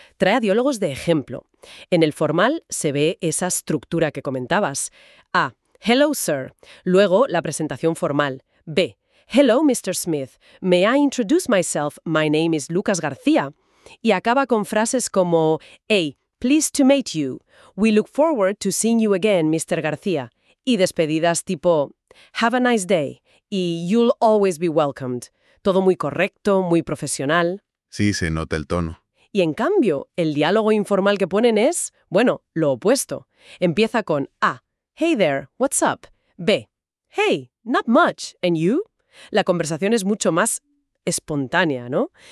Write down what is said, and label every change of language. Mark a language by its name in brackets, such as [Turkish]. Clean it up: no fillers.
[Spanish] Trae a diálogos de ejemplo. En el formal se ve esa estructura que comentabas. A. [English] Hello, sir. [Spanish] Luego, la presentación formal. [English] B. Hello, Mr. Smith. May I introduce myself? My name is Lucas García. [Spanish] Y acaba con frases como A. [English] Pleased to meet you. We look forward to seeing you again, Mr. García. [Spanish] Y despedidas tipo [English] Have a nice day. Y you'll always be welcomed. [Spanish] Todo muy correcto, muy profesional. Sí, se nota el tono. Y en cambio, el diálogo informal que ponen es, bueno, lo opuesto. Empieza con [English] A. Hey there, what's up? B. Hey, not much. And you? [Spanish] La conversación es mucho más espontánea, ¿no?